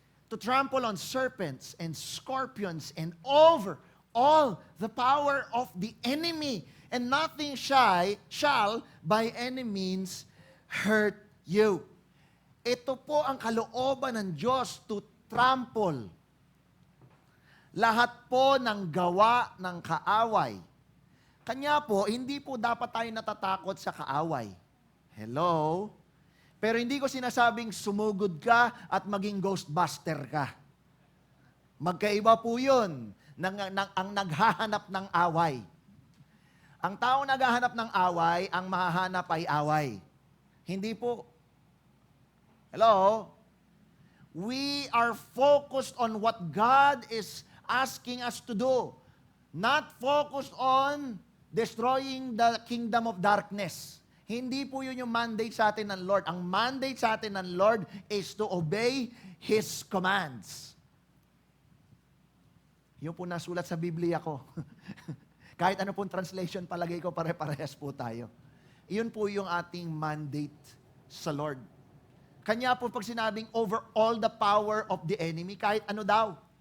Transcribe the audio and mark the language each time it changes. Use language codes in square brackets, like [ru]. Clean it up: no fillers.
[en] To trample on serpents and scorpions and over all the power of the enemy, and nothing shall by any means hurt you. [tl] Ito po ang kalooban ng Diyos, [en] to trample [tl] lahat po ng gawa ng kaaway. Kanya po, hindi po dapat tayo natatakot sa kaaway. Hello? Pero hindi ko sinasabing sumugod ka at maging ghostbuster ka. Magkaiba po yun ang naghahanap ng away. Ang taong naghahanap ng away, ang mahahanap ay away. Hindi po. Hello? [en] We are focused on what God is asking us to do. Not focused on destroying the kingdom of darkness. [tl] Hindi po yun yung mandate sa atin ng Lord. Ang mandate sa atin ng Lord [en] is to obey His commands. [tl] Yun po nasulat sa Biblia ko. Kahit ano pong translation, palagay ko pare-parehas po tayo. Yun po yung ating mandate sa Lord. Kanya po pag sinabing [en] over all the power of the enemy, [tl] kahit ano daw.